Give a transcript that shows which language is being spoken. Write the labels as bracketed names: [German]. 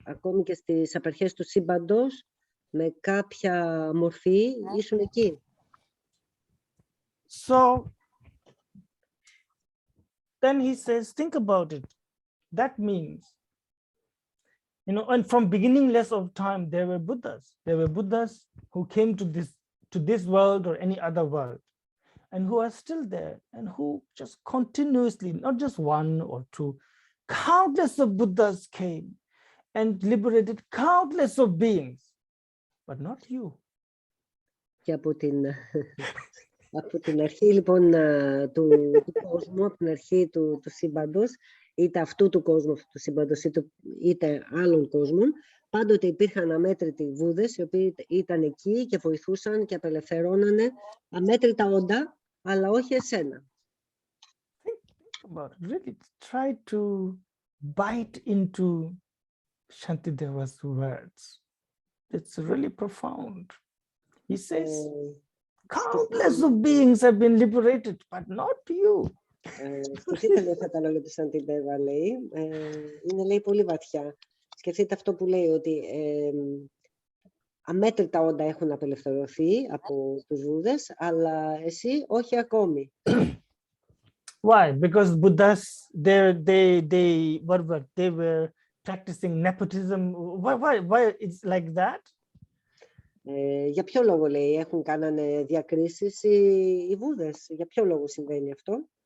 [Greek] Ακόμη και στις απαρχές του σύμπαντος, με κάποια μορφή ήσουν εκεί. [English] So then he says, think about it. That means, you know, and from beginningless of time, there were Buddhas. There were Buddhas who came to this world or any other world, and who are still there, and who just continuously, not just one or two, countless of Buddhas came and liberated countless of beings, but not you. [Greek] Και από την αρχή λοιπόν του κόσμου, από την αρχή του σύμπαντος, είτε αυτού του κόσμου, αυτού του σύμπαντος, είτε άλλων κόσμων, πάντοτε υπήρχαν αμέτρητοι Βούδες, οι οποίοι ήταν εκεί και βοηθούσαν και απελευθερώνανε αμέτρητα όντα, αλλά όχι εσένα. [English] Think about it. Really try to bite into Shantideva's words. It's really profound. He says, countless of beings have been liberated, but not you. [Greek] Σκεφτείτε λίγο αυτά τα λόγια του Σαντιντέβα, λέει. Είναι, λέει, πολύ βαθιά. Σκεφτείτε αυτό που λέει, ότι αμέτρητα όντα έχουν απελευθερωθεί από τους Βούδες, αλλά εσύ όχι ακόμη. [English] Why? Because Buddhas, they were practicing nepotism. Why it's like that? [Greek] Για ποιο λόγο, λέει, κάνανε διακρίσεις οι Βούδες? Για ποιο λόγο συμβαίνει αυτό?